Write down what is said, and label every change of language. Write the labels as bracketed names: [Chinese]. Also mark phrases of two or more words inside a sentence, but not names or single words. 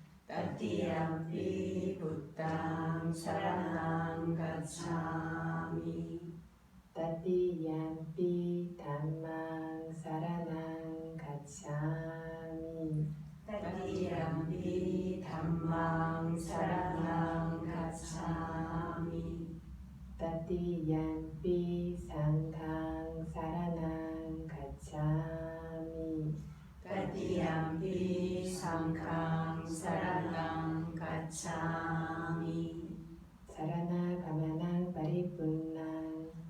[Pali] 따티얌비 부땅 사라낭 가차미 따티얌피 담망 사라낭 가차미 따티얌비 담망 사라낭 가차미 Tatiyampi Sanghang Saranang Gacchami. Tatiyampi Sanghang Saranang Gacchami. Sarana Gamanang Paripunnang